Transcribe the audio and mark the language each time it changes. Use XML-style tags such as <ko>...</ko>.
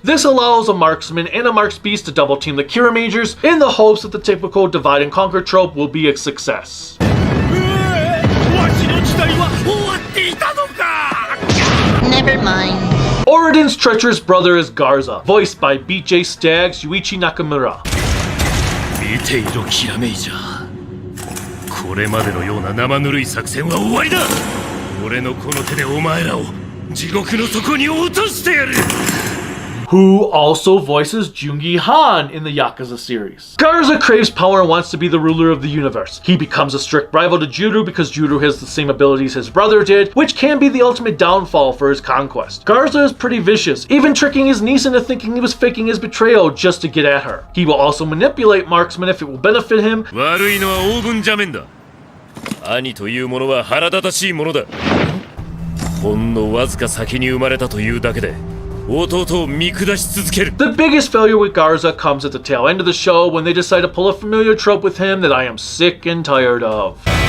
<en>This allows a marksman and a marks beast to double team the Kiramagers in the hopes that the typical divide and conquer trope will be a success. Never mind. Oriden's treacherous brother is Garza, voiced by BJ Stag's Yuichi Nakamura.</en> <ja>見ていろキラメイジャー。これまでのような生ぬるい作戦は終わりだ。俺のこの手でお前らを地獄の底に落としてやる。</ja> <en>Who also voices Jungi Han in the Yakuza series. Garza craves power and wants to be the ruler of the universe. He becomes a strict rival to Juru because Juru has the same abilities his brother did, which can be the ultimate downfall for his conquest. Garza is pretty vicious, even tricking his niece into thinking he was faking his betrayal just to get at her. He will also manipulate marksmen if it will benefit him.</en> <ja>悪いのはオーブン邪面だ。兄というものは腹立たしいものだ。ほんのわずか先に生まれたというだけで。</ja> <en>The biggest failure with Garza comes at the tail end of the show when they decide to pull a familiar trope with him that I am sick and tired of.</en>